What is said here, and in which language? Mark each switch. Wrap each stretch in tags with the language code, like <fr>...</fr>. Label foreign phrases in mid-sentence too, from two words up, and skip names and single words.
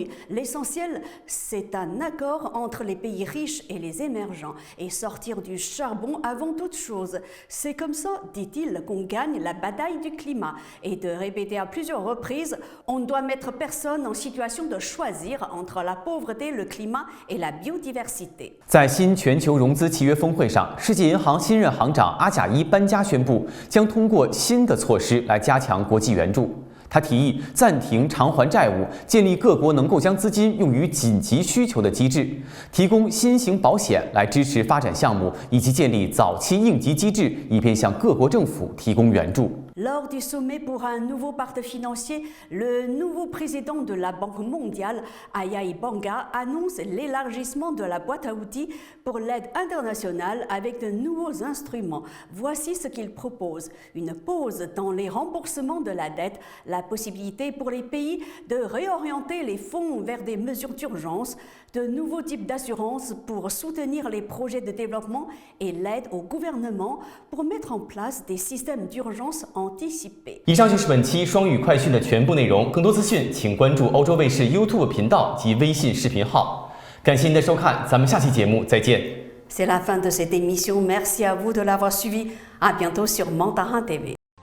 <fr>L'essentiel, c'est un accord entre les pays riches et les émergents et sortir du charbon avant toute chose. C'est comme ça, dit-il, qu'on gagne la bataille du climat. Et de répéter à plusieurs reprises, on ne doit mettre personne en situation de choisir entre la pauvreté, le climat et la biodiversité.</fr> <zh>在新全球融资契约峰会上，世界银行新任行长阿贾伊班加宣布，将通过新的措施来加强国际援助。他提议暂停偿还债务，建立各国能够将资金用于紧急需求的机制，提供新型保险来支持发展项目，以及建立早期应急机制，以便向各国政府提供援助。</zh> <fr>Lors du sommet pour un nouveau pacte financier, le nouveau président de la Banque mondiale, Ayayi Banga, annonce l'élargissement de la boîte à outils pour l'aide internationale avec de nouveaux instruments. Voici ce qu'il propose. Une pause dans les remboursements de la dette, la possibilité pour les pays de réorienter les fonds vers des mesures d'urgence, de nouveaux types d'assurances pour soutenir les projets de développement et l'aide au gouvernement pour mettre en place des systèmes d'urgence anticipés.</fr> <zh>以上就是本期双语快讯的全部内容。更多资讯，请关注欧洲卫视 YouTube 频道及微信视频号。感谢您的收看，咱们下期节目再见。</zh> <fr>C'est la fin de cette émission. Merci à vous de l'avoir suivi. À bientôt sur Mandarin TV.</fr>